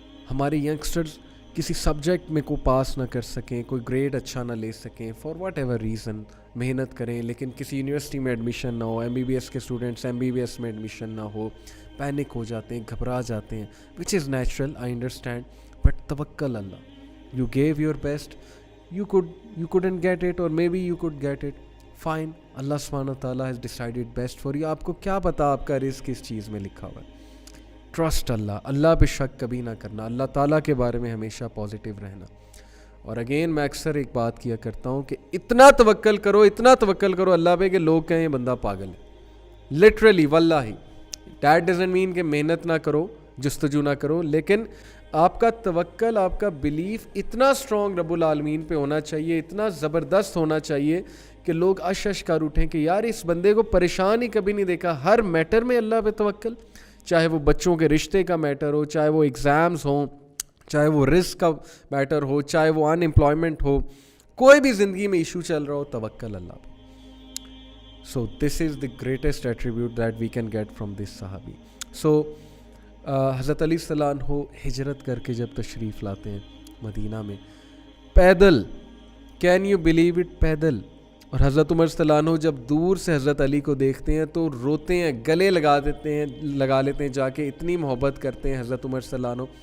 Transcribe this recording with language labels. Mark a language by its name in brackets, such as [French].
[Urdu] ہمارے ینگسٹرز کسی سبجیکٹ میں کو پاس نہ کر سکیں, کوئی گریڈ اچھا نہ لے سکیں, [English] for whatever reason, [Urdu] محنت کریں لیکن کسی یونیورسٹی میں ایڈمیشن نہ ہو, ایم بی بی ایس کے students M B B S میں ایڈمیشن نہ ہو, پینک ہو جاتے ہیں, گھبرا جاتے ہیں, [English] which is natural, I understand, but [Urdu] توکل اللہ. [English] You give your best, you couldn't get it, or maybe you could get it, fine, اللہ سبحانہ و تعالیٰ has decided best for you. [Urdu] آپ کو کیا پتا آپ کا رزق کس چیز میں لکھا ہوا ہے. ٹرسٹ اللہ, اللہ پہ شک کبھی نہ کرنا, اللہ تعالیٰ کے بارے میں ہمیشہ پازیٹیو رہنا. اور اگین میں اکثر ایک بات کیا کرتا ہوں کہ اتنا توکل کرو, اتنا توکل کرو اللہ پہ کہ لوگ کہیں بندہ پاگل ہے. لٹرلی واللہ, [English] that doesn't mean [Urdu] کہ محنت نہ کرو, جستجو نہ کرو, لیکن آپ کا توکل, آپ کا بلیف اتنا اسٹرانگ رب العالمین پہ ہونا چاہیے, اتنا زبردست ہونا چاہیے کہ لوگ اشش کر اٹھیں کہ یار اس بندے کو پریشان ہی کبھی نہیں دیکھا. ہر میٹر میں اللہ پہ توکل, چاہے وہ بچوں کے رشتے کا میٹر ہو, چاہے وہ ایگزامز ہوں, چاہے وہ رزق کا میٹر ہو, چاہے وہ ان امپلائمنٹ ہو, کوئی بھی زندگی میں ایشو چل رہا ہو, توکل اللہ پہ. [English] So this is the greatest attribute that we can get from this صحابی. [Urdu] سو حضرت علی صلی اللہ عنہ ہجرت کر کے جب تشریف لاتے ہیں مدینہ میں, پیدل, [English] can you believe it, [Urdu] پیدل. اور حضرت عمر صلی اللہ عنہ جب دور سے حضرت علی کو دیکھتے ہیں تو روتے ہیں, گلے لگا لیتے ہیں جا کے, اتنی محبت کرتے ہیں حضرت عمر صلی اللہ عنہ.